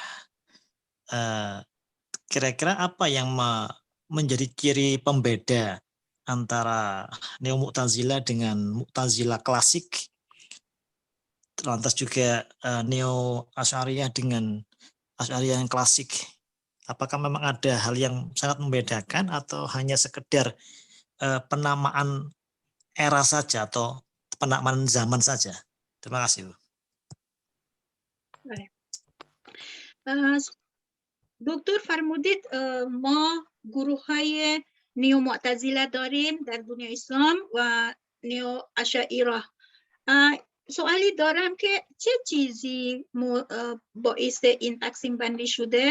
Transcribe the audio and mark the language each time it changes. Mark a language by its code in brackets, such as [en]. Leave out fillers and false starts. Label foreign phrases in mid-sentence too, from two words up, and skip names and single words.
[id] Kira-kira apa yang menjadi ciri pembeda antara Neo Mu'tazilah dengan Mu'tazilah klasik, lantas juga Neo Asy'ariyah dengan Asy'ariyah yang klasik? Apakah memang ada hal yang sangat membedakan atau hanya sekedar penamaan era saja atau penamaan zaman saja? Terima kasih, Bu. [fa] دکتر فرمودید ما گروه های نیو معتزله داریم در دنیا اسلام و نیو اشاعره. سوالی دارم که چه چیزی باعث این تقسیم بندی شده؟